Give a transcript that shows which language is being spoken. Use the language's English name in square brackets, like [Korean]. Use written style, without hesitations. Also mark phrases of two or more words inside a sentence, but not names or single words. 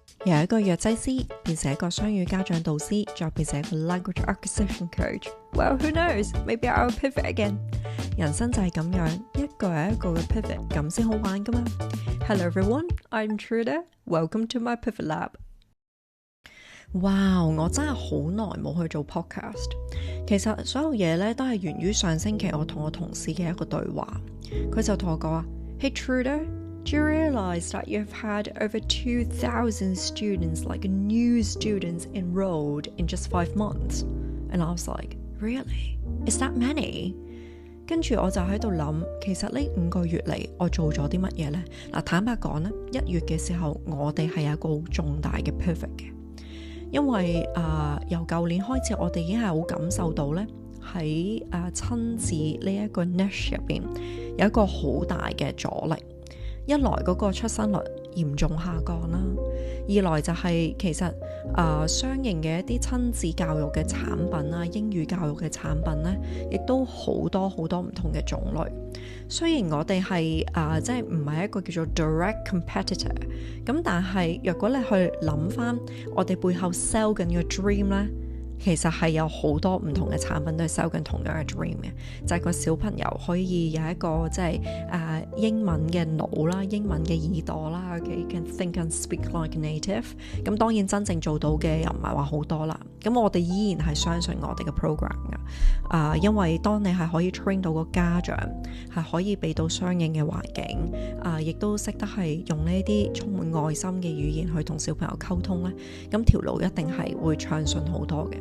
[Cantonese] 由一個藥劑師變成一個雙語家長導師，再變成一個 [English] language acquisition coach。 Well, who knows? Maybe I'll pivot again. [Cantonese] 人生就係咁樣，一個又一個嘅 pivot，咁先好玩噶嘛。 [English] Hello everyone, I'm Truda. Welcome to my Pivot Lab. [Cantonese] 哇，我真係好耐冇去做 podcast。其實所有嘢咧都係源於上星期我同我同事嘅一個對話。佢就同我講話 [English] Hey Truda.Do you realize that you've had over 2,000 students, like new students, enrolled in just 5 months? And I was like, really? Is that many? [Cantonese] 跟住我就喺度諗，其實呢5個月嚟我做咗啲乜嘢呢？嗱，坦白講呢，1月嘅時候我哋係有一個好重大嘅 pivot 嘅，因為由舊年開始我哋已經係好感受到呢，喺親子呢一個 niche 入邊有一個好大嘅阻力。一來嗰個出生率嚴重下降啦，二來就係其實相應嘅一啲親子教育嘅產品啦，英語教育嘅產品呢，亦都好多好多唔同嘅種類。雖然我哋係即係唔係一個叫做 [English] direct competitor， [Cantonese] 咁但係若果你去諗翻我哋背後 sell 緊嘅 dream 呢，其實係有好多唔同嘅產品都係 sell 緊同樣嘅 dream 嘅，就係個小朋友可以有一個即係英文嘅腦啦，英文嘅耳朵啦 ，okay? [English] Can think and speak like native。 [Cantonese] 咁當然真正做到嘅又唔係話好多啦。咁我哋依然係相信我哋嘅 program 㗎，因為當你係可以 train 到個家長，係可以俾到相應嘅環境，亦都識得係用呢啲充滿愛心嘅語言去同小朋友溝通咧，咁條路一定係會暢順好多嘅。